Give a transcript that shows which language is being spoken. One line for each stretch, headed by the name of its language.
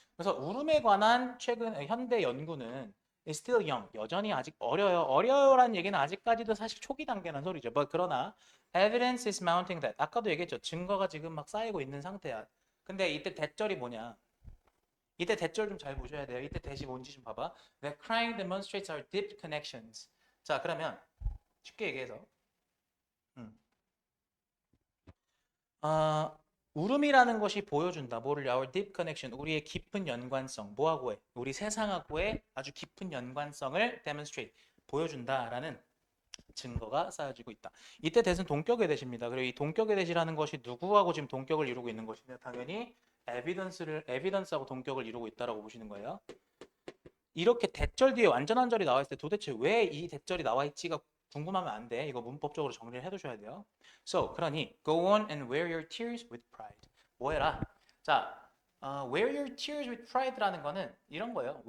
Korean: 그래서 울음에 관한 최근 현대 연구는
English: is still young.
Korean: 여전히 아직 어려요. 어려요라는 얘기는 아직까지도 사실 초기 단계라는 소리죠. 그러나
English: evidence is mounting that.
Korean: 아까도 얘기했죠. 증거가 지금 막 쌓이고 있는 상태야. 근데 이때 대절이 뭐냐? 이때 대절 좀 잘 보셔야 돼요. 이때 대시 뭔지 좀 봐봐.
English: The crime demonstrates our deep connections.
Korean: 자, 그러면 쉽게 얘기해서 음. 아, 울음이라는 것이 보여준다. 뭐를?
English: Our deep connection.
Korean: 우리의 깊은 연관성. 뭐하고의? 우리 세상하고의 아주 깊은 연관성을 demonstrate. 보여준다라는 증거가 쌓여지고 있다. 이때 대신 동격의 대시입니다. 그리고 이 동격의 대시라는 것이 누구하고 지금 동격을 이루고 있는 것이냐? 당연히 evidence하고 동격을 이루고 있다라고 보시는 거예요. 이렇게 대절 뒤에 완전한 절이 나와 있을 때 도대체 왜 이 대절이 나와 있지가 궁금하면 안 돼. 이거 문법적으로 정리를 해두셔야 돼요.
English: So,
Korean: 그러니
English: go on and wear your tears with pride.
Korean: 뭐 해라? 자,
English: wear your tears with pride
Korean: 라는 거는 이런 거예요.